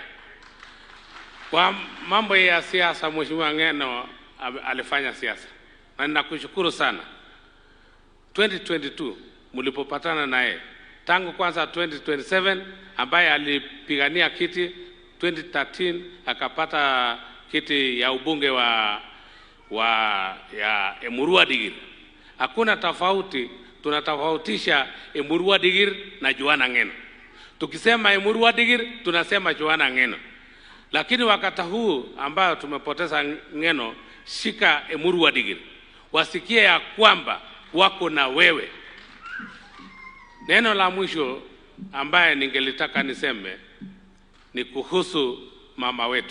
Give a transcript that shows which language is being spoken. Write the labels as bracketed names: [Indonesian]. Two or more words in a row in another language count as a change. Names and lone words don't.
[Swahili] Kwa mambo ya siasa, Mheshimiwa Ng'eno alifanya siasa, na ninakushukuru sana. 2022 mlipopatana naye, tangu kwanza 2027 ambaye alipigania kiti, 2013 akapata kiti ya ubunge ya Emurua Dikir. Hakuna tofauti, tunatofautisha Emurua Dikir na Johana Ng'eno. Tukisema Emurua Dikir tunasema Johana Ng'eno. Lakini wakati huu ambao tumepoteza Ng'eno, shika Emurua Dikir. Wasikie ya kwamba wako na wewe. Neno la mwisho ambaye ningelitaka niseme ni kuhusu mama wetu.